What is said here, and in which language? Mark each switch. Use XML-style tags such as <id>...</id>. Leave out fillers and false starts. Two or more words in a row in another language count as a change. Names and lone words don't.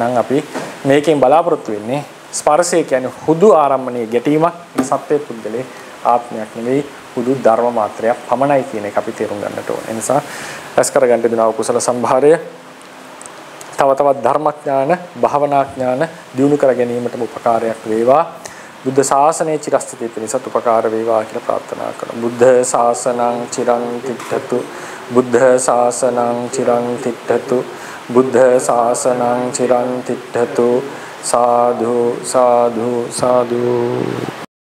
<si>එහෙනම් අපි මේකෙන් බලාපොරොත්තු වෙන්නේ ස්පර්ශය කියන්නේ හුදු ආරම්භණයේ ගැටීමක් සත්‍ය පුද්ගලයේ ආත්මයක් නෙවෙයි හුදු ධර්ම මාත්‍රයක් පමණයි කියන එක අපි තේරුම් ගන්නට ඕනේ. ඒ නිසා රැස් කරගන්න දෙනවා කුසල සම්භාරය තව තවත් ධර්මඥාන භාවනා ඥාන දියුණු කර ගැනීමට උපකාරයක් වේවා. බුද්ධ ශාසනයේ චිරස්ථිතිය පිණිසත් උපකාර වේවා කියලා ප්‍රාර්ථනා කරමු.</si> <pi>බුද්ධ ශාසනං චිරං තිට්ඨතු බුද්ධ ශාසනං චිරං තිට්ඨතු බුද්ධ ශාසනං චිරං තිට්ඨතු සාදු සාදු සාදු</pi>